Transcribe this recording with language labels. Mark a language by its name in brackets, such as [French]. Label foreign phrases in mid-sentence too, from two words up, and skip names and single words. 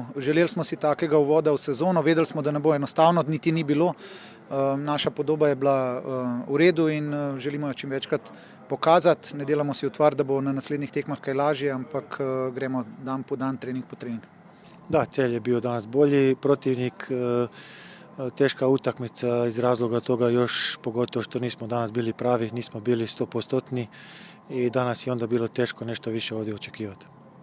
[Slovenian] Želeli smo si takega uvoda v sezono. Vedeli smo, da ne bo enostavno, niti ni bilo. Naša podoba je bila v redu in želimo jo čim večkrat pokazati. Ne delamo si utvar, da bo na naslednjih tekmah kaj lažje, ampak gremo dan po dan, trening po trening. [Croatian] Da, Celje je bio danas bolji protivnik. Teška utakmica iz razloga toga još, pogotovo što nismo danas bili pravi, nismo bili 100%-ni i danas je onda bilo teško nešto više ovdje očekivati.